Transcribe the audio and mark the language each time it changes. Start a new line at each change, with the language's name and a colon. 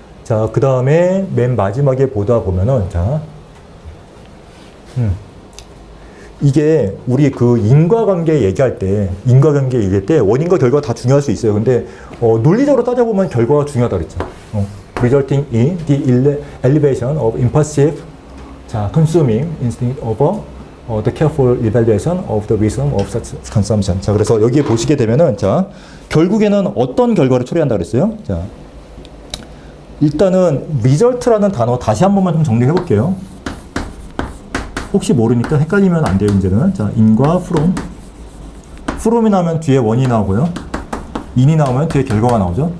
Korean: 자, 그 다음에 맨 마지막에 보다 보면은, 자, 이게 우리 인과관계 얘기할 때 원인과 결과가 다 중요할 수 있어요. 근데 논리적으로 따져보면 결과가 중요하다 그랬죠.
English: Resulting in the elevation of impulsive, consuming instinct over the careful evaluation of the wisdom of such consumption.
Korean: 자, 그래서 여기에 보시게 되면은, 자, 결국에는 어떤 결과를 초래한다 그랬어요? 자, 일단은 result라는 단어 다시 한 번만 좀 정리해 볼게요. 혹시 모르니까 헷갈리면 안 돼요, 이제는. 자, in과 from. from이 나오면 뒤에 원이 나오고요. in이 나오면 뒤에 결과가 나오죠.